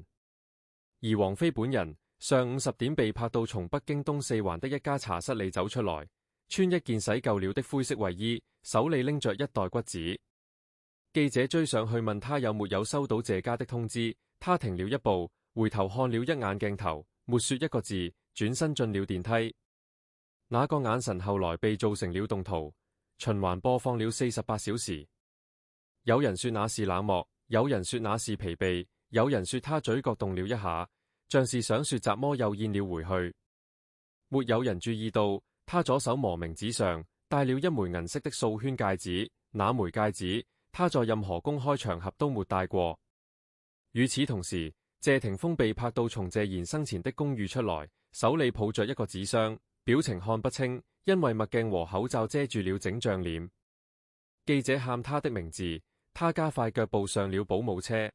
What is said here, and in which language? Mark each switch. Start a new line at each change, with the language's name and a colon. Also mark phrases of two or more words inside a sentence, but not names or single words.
Chinese: 而王菲本人上午10點被拍到從北京東四環的一家茶室裡走出來，穿一件洗舊了的灰色衛衣，手裡拎着一袋骨子。記者追上去問他有沒有收到謝家的通知，他停了一步，回頭看了一眼鏡頭，沒說一個字，轉身進了電梯。那個眼神後來被做成了動圖，循環播放了48小時。有人說那是冷漠，有人說那是疲憊，有人說他嘴角動了一下，像是想說怎麼又咽了回去。沒有人注意到他左手磨名指上戴了一枚銀色的素圈戒指，那枚戒指他在任何公開場合都沒戴過。與此同時，謝霆鋒被拍到從謝賢生前的公寓出來，手裡抱着一個紙箱，表情看不清，因為墨鏡和口罩遮住了整張臉。記者喊他的名字，他加快腳步上了保姆車。